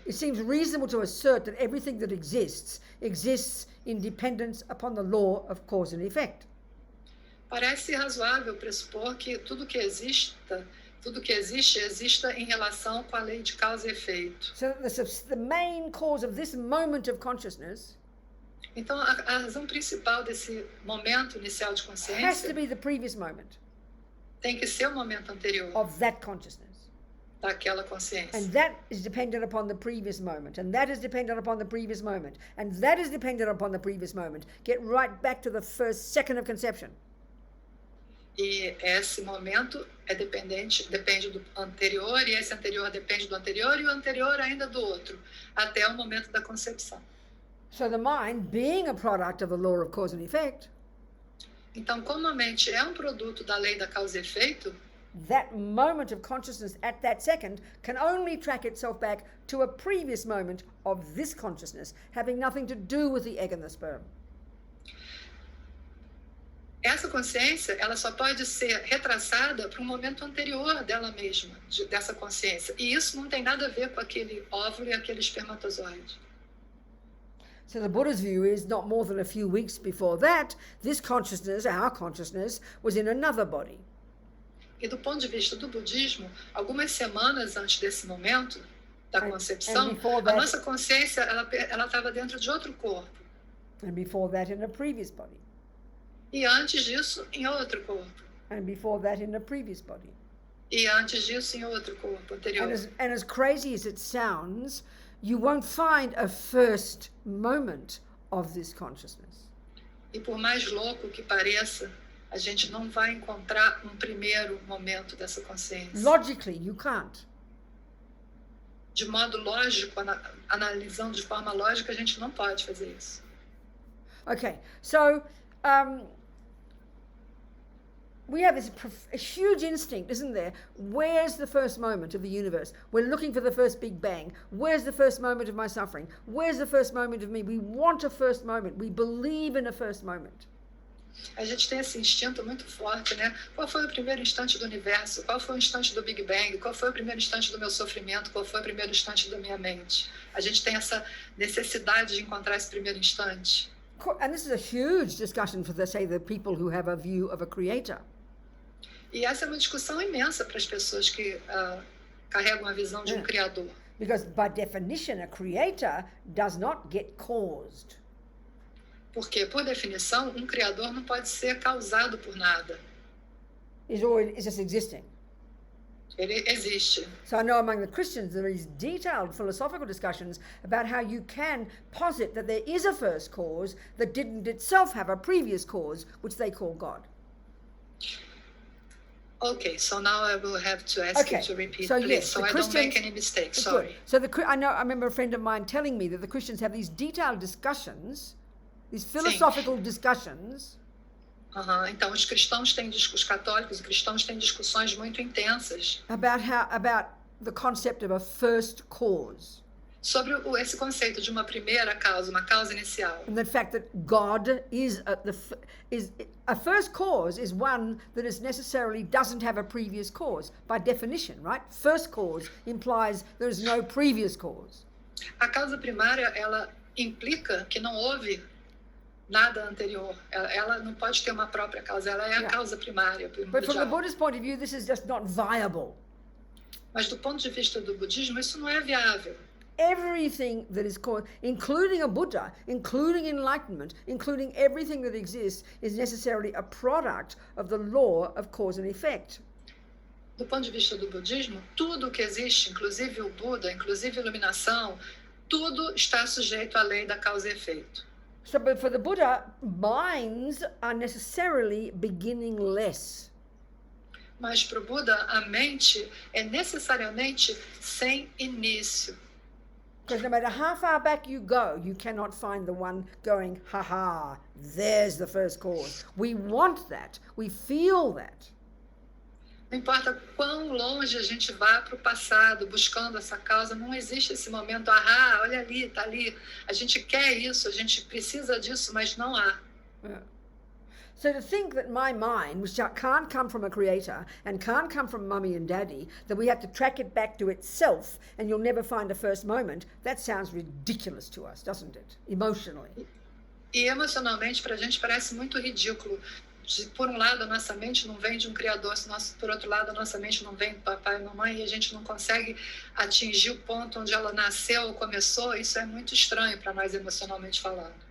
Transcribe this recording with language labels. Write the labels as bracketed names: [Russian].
[English] It seems reasonable to assert that everything that exists in dependence upon the law of cause and effect. [Portuguese] Parece razoável pressupor que tudo que existe exista em relação com a lei de causa e efeito. [English] So the main cause of this moment of consciousness [Portuguese] Então, a razão principal desse momento inicial de [English] has to [Portuguese] consciência [English] be the previous moment [Portuguese] tem que ser o momento anterior [English] of that consciousness. [Portuguese] daquela consciência. [English] And that is dependent upon the previous moment. And that is dependent upon the previous moment. And that is dependent upon the previous moment. Get right back to the first second of conception. [Portuguese] E esse momento depende do anterior, e esse anterior depende do anterior, e o anterior ainda do outro, até o momento da concepção. [English] So the mind, being a product of the law of cause and effect, [Portuguese] Então, como a mente é um produto da lei da causa e efeito, [English] that moment of consciousness at that second can only track itself back to a previous moment of this consciousness, having nothing to do with the egg and the sperm. [Portuguese] essa consciência ela só pode ser retraçada para um momento anterior dela mesma, dessa consciência. E isso não tem nada a ver com aquele óvulo e aquele espermatozoide. [English] So the Buddha's view is not more than a few weeks before that, this consciousness, our consciousness, was in another body. [Portuguese] E do ponto de vista do budismo, algumas semanas antes desse momento da concepção, a nossa consciência ela estava dentro de outro corpo. [English] And before that in a previous body. [Portuguese] E antes disso, em outro corpo. [English] And before that in a previous body. [Portuguese] E antes disso, em outro corpo anterior. [English] And as crazy as it sounds, you won't find a first moment of this consciousness. [Portuguese] E por mais louco que pareça, a gente não vai encontrar um primeiro momento dessa consciência. [English] Logically, you can't. [Portuguese] De modo lógico, analisando de forma lógica, a gente não pode fazer isso. [English] Okay, so we have this a huge instinct, isn't there? Where's the first moment of the universe? We're looking for the first Big Bang. Where's the first moment of my suffering? Where's the first moment of me? We want a first moment. We believe in a first moment. [Portuguese] A gente tem esse instinto muito forte, né? Qual foi o primeiro instante do universo? Qual foi o instante do Big Bang? Qual foi o primeiro instante do meu sofrimento? Qual foi o primeiro instante da minha mente? A gente tem essa necessidade de encontrar esse primeiro instante. [English] And this is a huge discussion for, the people who have a view of a creator. [Portuguese] E essa é uma discussão imensa para as pessoas que carregam a visão de um criador. [English] Because by definition, a creator does not get caused. [Portuguese] Porque, por definição, um criador não pode ser causado por nada. [English] It's just existing. [Portuguese] Ele existe. [English] So I know among the Christians there is detailed philosophical discussions about how you can posit that there is a first cause that didn't itself have a previous cause, which they call God. Okay, so now I will have to ask you to repeat, so please, yes, so I don't make any mistakes. Sorry. So I remember a friend of mine telling me that the Christians have these detailed discussions, these philosophical discussions. [Portuguese] Então os católicos e cristãos têm discussões muito intensas [English] about the concept of a first cause. [Portuguese] Sobre esse conceito de uma primeira causa, uma causa inicial. [English] And the fact that God is a first cause is one that is necessarily doesn't have a previous cause by definition, right? First cause implies there is no previous cause. [Portuguese] A causa primária, ela implica que não houve nada anterior. Ela não pode ter uma própria causa. Ela é a causa primária. [English] But from the Buddhist point of view, this is just not viable. [Portuguese] Mas do ponto de vista do budismo, isso não é viável. [English] Everything that is called, including a Buddha, including enlightenment, including everything that exists, is necessarily a product of the law of cause and effect. [Portuguese] Do ponto de vista do budismo, tudo que existe, inclusive o Buda, inclusive a iluminação, tudo está sujeito à lei da causa e efeito. [English] So, but for the Buddha, minds are necessarily beginningless. [Portuguese] Mas para o Buda, a mente é necessariamente sem início. [English] Because no matter how far back you go, you cannot find the one going, ha, there's the first cause. We want that. We feel that. [Portuguese] Não importa quão longe a gente vá para o passado buscando essa causa, não existe esse momento, olha ali, está ali. A gente quer isso, a gente precisa disso, mas não há. Yeah. [English] So to think that my mind, which can't come from a creator and can't come from mummy and daddy, that we have to track it back to itself and you'll never find a first moment, that sounds ridiculous to us, doesn't it? Emotionally. [Portuguese] E emocionalmente, para a gente parece muito ridículo. Por um lado, a nossa mente não vem de um criador, por outro lado, a nossa mente não vem do papai e mamãe, e a gente não consegue atingir o ponto onde ela nasceu ou começou. Isso é muito estranho para nós emocionalmente falando.